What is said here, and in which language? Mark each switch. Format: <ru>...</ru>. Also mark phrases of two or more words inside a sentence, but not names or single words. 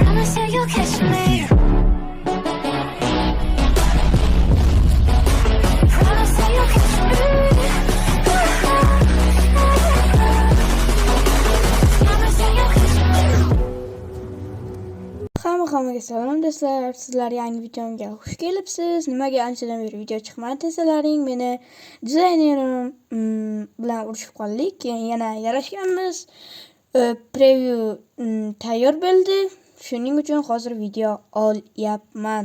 <en>say you'll catch me. Promise that you'll catch me. Promise that you'll catch me.</en> <uz>Hammaga salom do'stlar. Sizlar yangi videomga xush kelibsiz. Nimaga anchadan beri video chiqmadi desalaring, meni dizaynerim bilan urushib qoldik. Keyin yana yarashganmiz. Preview tayyor bo'ldi. Shuning uchun hozir video olyapman.</uz>